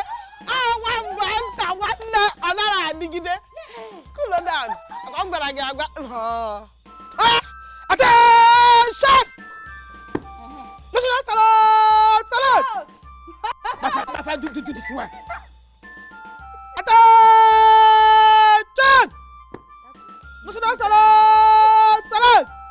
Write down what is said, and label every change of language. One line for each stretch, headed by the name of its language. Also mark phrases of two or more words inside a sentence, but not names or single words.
Igbo: Awa mgbe nta nwanne ọ naghị adịgide.
English: Cool down.
Igbo: Ọ gwara gị agwa.
English: Attention! National salute! Salute! Basa, do this one. Attention! National salute! Salute!